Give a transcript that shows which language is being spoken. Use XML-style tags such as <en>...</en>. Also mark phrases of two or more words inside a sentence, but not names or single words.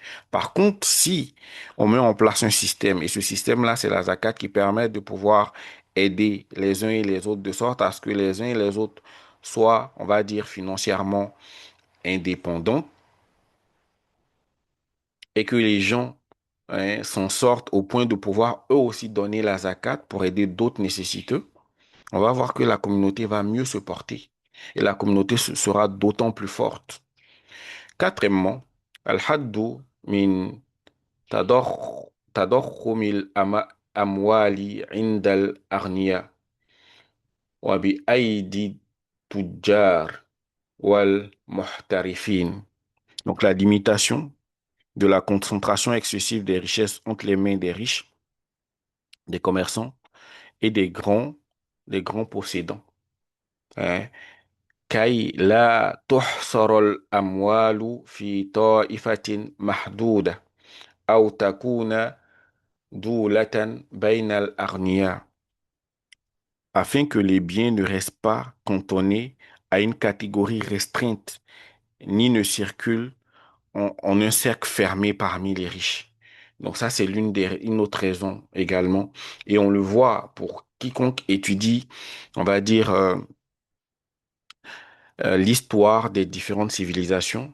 <fr>Par contre, si on met en place un système, et ce système-là, c'est la zakat qui permet de pouvoir aider les uns et les autres de sorte à ce que les uns et les autres soient, on va dire, financièrement indépendants, et que les gens s'en sortent au point de pouvoir eux aussi donner la zakat pour aider d'autres nécessiteux, on va voir que la communauté va mieux se porter et la communauté sera d'autant plus forte. Quatrièmement,</fr> <ar>الحد من تضخم الأموال عند الأغنياء وبأيدي التجار والمحترفين.</ar> <fr>Donc la limitation de la concentration excessive des richesses entre les mains des riches, des commerçants et des grands possédants.</fr> <ar>Hein. كي لا تحصر الأموال في طائفة محدودة أو تكون دولة بين الأغنياء,</ar> <fr>afin que les biens ne restent pas cantonnés à une catégorie restreinte ni ne circule en un cercle fermé parmi les riches. Donc ça, c'est une autre raison également. Et on le voit pour quiconque étudie, on va dire, l'histoire des différentes civilisations.</fr>